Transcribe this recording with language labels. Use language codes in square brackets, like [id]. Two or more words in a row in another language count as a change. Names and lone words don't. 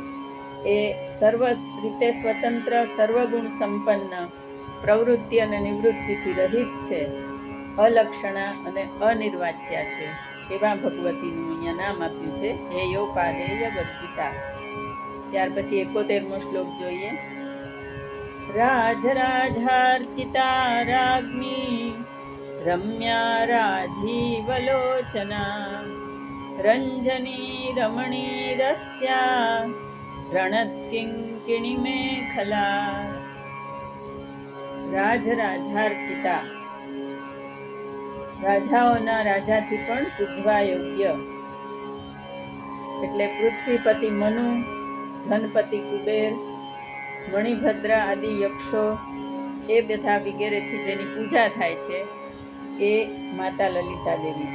[gu] એ સર્વ રીતે સ્વતંત્ર, સર્વગુણ સંપન્ન, પ્રવૃત્તિ અને નિવૃત્તિથી રહિત છે, અલક્ષણા અને અનિર્વાચ્યા છે. એવા ભગવતીનું અહીંયા નામ આપ્યું છે હેયોપાદેય વર્જિતા. ત્યાર પછી 71મો શ્લોક જોઈએ. [sa] राजराजार्चिता राज्ञी रम्या राजीवलोचना रंजनी रमणी रस्या रणत्किंकिणी मेखला. [gu] રાજરાજાર્ચિતા, રાજાઓના રાજાથી પણ પૂજવા યોગ્ય. એટલે પૃથ્વીપતિ મનુ, ધનપતિ કુબેર, મણિભદ્ર આદિ યક્ષો એ બધા વગેરેથી જેની પૂજા થાય છે એ માતા લલિતા દેવી.